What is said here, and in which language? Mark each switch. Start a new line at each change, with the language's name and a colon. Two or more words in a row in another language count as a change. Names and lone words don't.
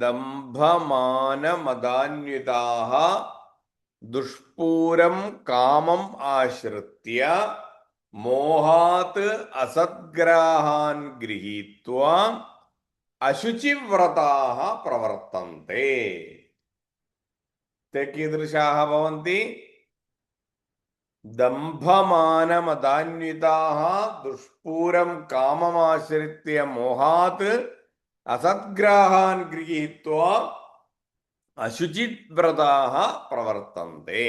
Sanskrit: ദംഭമാനമദാന്വിതാഃ ദുഷ്പൂരം കാമം ആശ്രിത്യ മോഹാത് അസദ്ഗ്രാഹാൻ ഗൃഹീത്വാ അശുചിവ്രതാഃ പ്രവർത്തന്തെ. ते कीदृशाः भवन्ति? दम्भमानमदान्विताः दुष्पूरं काममाश्रित्य मोहात् असद्ग्राहान् गृहीत्वा अशुचिव्रताः प्रवर्तन्ते.